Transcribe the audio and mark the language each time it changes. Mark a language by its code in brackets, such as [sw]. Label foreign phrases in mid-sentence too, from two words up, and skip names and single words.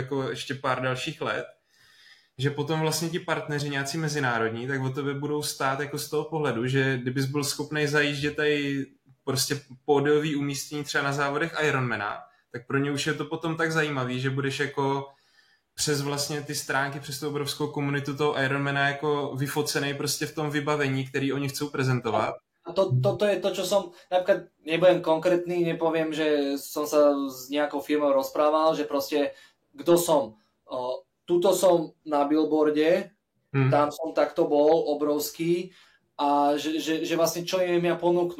[cs] jako ještě pár dalších let, že potom vlastně ti partneři nějací mezinárodní, tak o tebe budou stát jako z toho pohledu, že kdybys byl schopný zajíždět tady prostě pódiový umístění třeba na závodech Ironmana, tak pro ně už je to potom tak zajímavý, že budeš jako přes vlastně ty stránky, přes tu obrovskou komunitu toho Ironmana jako vyfocený prostě v tom vybavení, který oni chcou prezentovat. [sk] A toto je to, čo som, napríklad nebudem konkrétny, nepoviem, že som sa s nejakou firmou rozprával, že proste, kto som. Tuto som na billboarde, tam som takto bol, obrovský, a že vlastne čo im ja ponúknu.